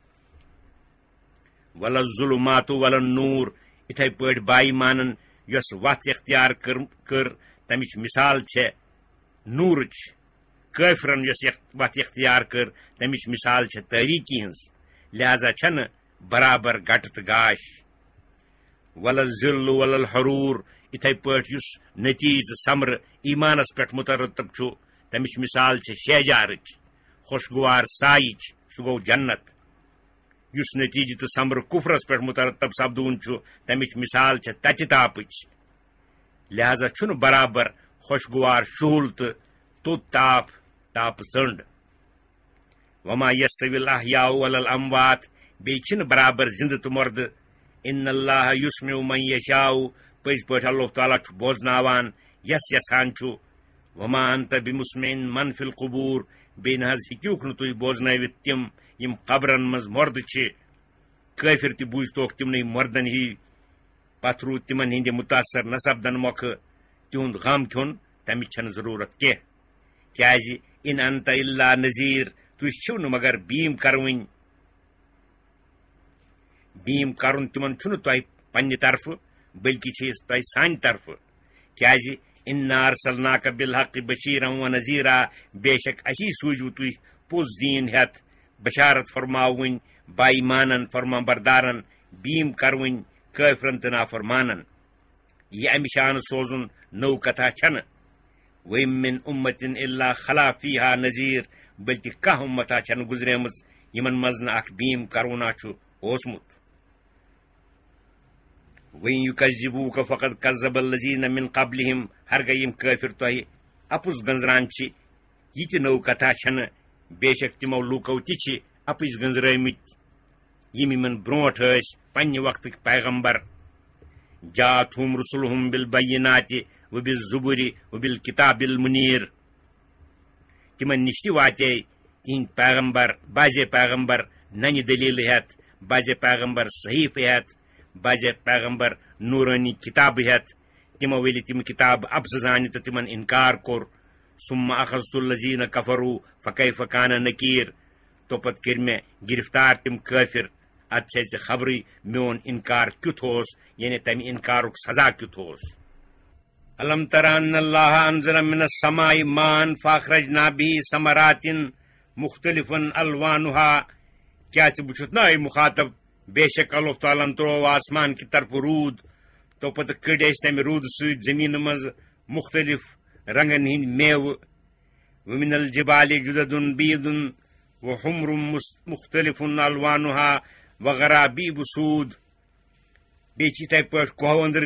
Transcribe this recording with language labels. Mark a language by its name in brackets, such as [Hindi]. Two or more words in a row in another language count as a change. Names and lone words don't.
[Arabic] ولا الظلمات ولا النور [Kashmiri] اتھے پٲٹھۍ با ایمانن یس وتھ اختیار کر تمچ مثال چھ نورچ کافرن یس وتھ اختیار کر تمچ مثال چھ تاریکی ہنز لہذا چھن برابر گٹ تو گاش [Arabic] ولا الذل ولا الحرور [Kashmiri] اتھے پٲٹھۍ یس نتیج تو ثمر ایمانس پٮ۪ٹھ مترتب چھُ تمچ مثال چھ شہجارچ خوشگوار سایچ سہ گو جنت یس نتیجہ تو ثمر کفرس پہ مترتب سپدون تمچ مثال چھ تتہ تاپچ لہذا چھن برابر خوشگوار شہول تو توت تاپ ژنڈ [Arabic] وما یستوی الاحیاء ولا الاموات [Kashmiri] بیچن برابر زند تو مرد [Arabic] ان اللہ یسمع من یشاء [Kashmiri] پز پٲٹھۍ اللہ تعالیٰ چھ بوزناوان یس یژھان چھ [Arabic] وما انت بمسمع من فی القبور [Kashmiri] بیٚیہِ نہ حظ ہیٚکِوکھ نہٕ تُہۍ بوزنٲوِتھ تِم یم قبرن مز مرد چھ کٲفر تہ بوٗزتوکھ تمنے مردن ہی پتھ روٗد تمن ہندِ متاثر نہ سپدن موقع تہند غم کھیوٚن تمچ چھنہٕ ضرورت کینٛہہ کیازِ [Arabic] ان انت الا نذیر [Kashmiri] تُہۍ چھِو نہٕ مگر بیٖم کروٕنۍ بیٖم کرُن تمن چھُنہٕ تۄہہِ پننہِ طرفہٕ بلکہ چھِ تۄہہِ سانہِ طرفہٕ کیازِ [Arabic] انا ارسلناک بالحق بشیرا ونذیرا [Kashmiri] بے شک اسی سوٗزوٕ تُہۍ پوٚز دیٖن ہیتھ بشارت فرماوٕنۍ با ایمانن فرما بردارن بیٖم کروٕنۍ کٲفرن تہٕ نافرمانن یہ امہِ شان سوزُن نٔو کتھا چھنہٕ [Arabic] وَإِن مِّن أُمَّةٍ إِلَّا خَلَا فِيهَا نَذِيرٌ [Kashmiri] بلکہ کانٛہہ اُمتھا چھنہٕ گُزریمٕژ یمن منٛز نہٕ اکھ بیٖم کرونا چھُ اوسمُت [Arabic] وَإِن يُكَذِّبُوكَ فَقَدْ كَذَّبَ الَّذِينَ مِن قَبْلِهِمْ [Kashmiri] ہرگاہ یم کٲفر تۄہہِ اپُز گنزران چھِ یہ تہِ نٔو کتھا چھنہٕ بے شک تمو لوٗکو تہِ چھِ اپٕز گنزرٲمٕتۍ یم یمن برونٹھ ٲسۍ پننہِ وقتٕکۍ پیغمبر [Arabic] جاءتهم رسلهم بالبينات وبالزبر وبالكتاب [Kashmiri] المنير تمن نش تہِ واتے تہند پیغمبر بازے پیغمبر ننہِ دلیل ہیتھ بازِ پیغمبر صحیف ہیتھ بازِ پیغمبر نورانی کتاب ہیتھ تمو ییٚلہِ تِم کتاب افزٕ زانہِ تہٕ تِمن انکار کوٚر [Arabic] ثم اخذت الذین کفروا فکیف کان نکیر [Kashmiri] تو پتہٕ کٔرۍ مےٚ گرفتار تِم کٲفر اد چھے ژےٚ خبرٕے میون انکار کیُتھ اوس یعنی تمہِ انکارُک سزا کیُتھ اوس [Arabic] الم تر ان اللہ انزل من السماء ماء فاخرجنا به ثمرات مختلفا الوانها [Kashmiri] کیا ژٕ بہٕ نا اے مخاطب بے شک اللہ تعالیٰ ترو آسمان کی طرف روٗد تو پتہٕ کٔڑۍ أسۍ تمہِ روٗدٕ سۭتۍ زٔمیٖنہِ منٛز مختلف رنگن ہٕنٛدۍ میوٕ [Arabic] ومن الجبال جدد بیض وحمر مختلف الوانها وغرابیب سود [Kashmiri] بیٚیہِ چھِ یِتھٕے پٲٹھۍ کوہو أنٛدرٕ